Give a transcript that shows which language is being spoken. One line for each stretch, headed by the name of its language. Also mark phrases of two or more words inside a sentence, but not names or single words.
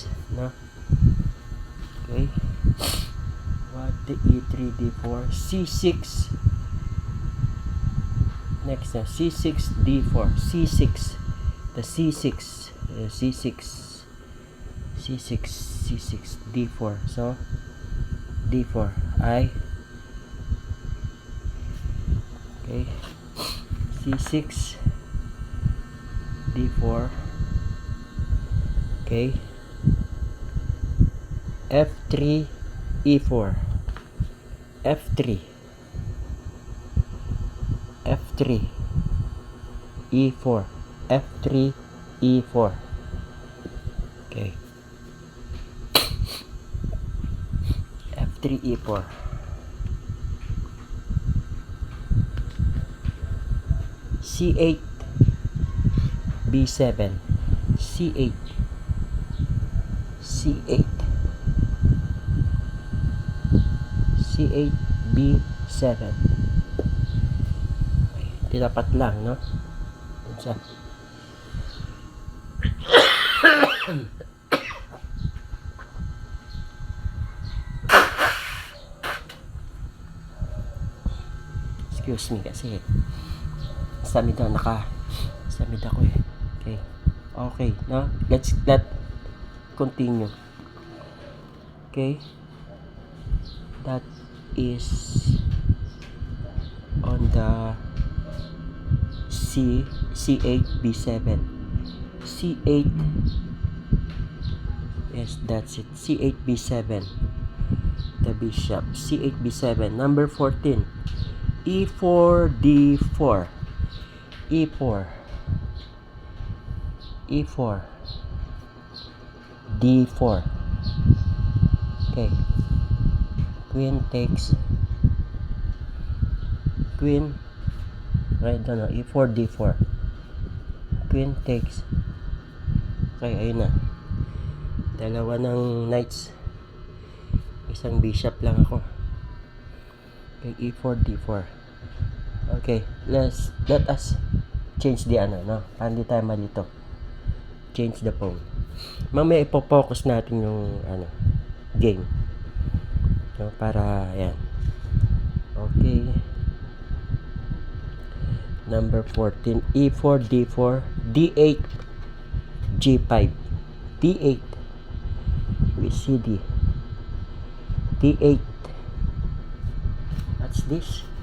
English: No? Okay. What the E3, D4, C6. Next, C6, D4, C6. The C6, C6, C6, C6, D4. So D4. Okay. C6, D4. Okay. F3, E4. F3, F3, E4. F3, E4. Okay. F3, E4. C8, B7. C8, C8, C8, B7.
Filipino: Okay. Tinapat lang, no? Sa
English: excuse me
Filipino: kasi samid ako eh.
English: Okay, now let's continue. Okay, that is on the C8, B7. C8, Yes, that's it. C8 B7. The bishop. C8 B7. Number 14. E4 D4. E4. E4. D4. Okay. Queen takes. Queen. Right, no, E4 D4. Queen takes.
Filipino: Okay, ayun na. Dalawa ng knights. Isang bishop lang ako.
English: Okay, E4 D4. Okay, let us change the no?
Filipino: Para hindi tayo malito.
English: Change the pawn.
Filipino: Mamaya ipo-focus natin yung game. No, para yan.
English: Okay. Number 14, E4 D4, D8 G5. D8 with CD. D8. What's this?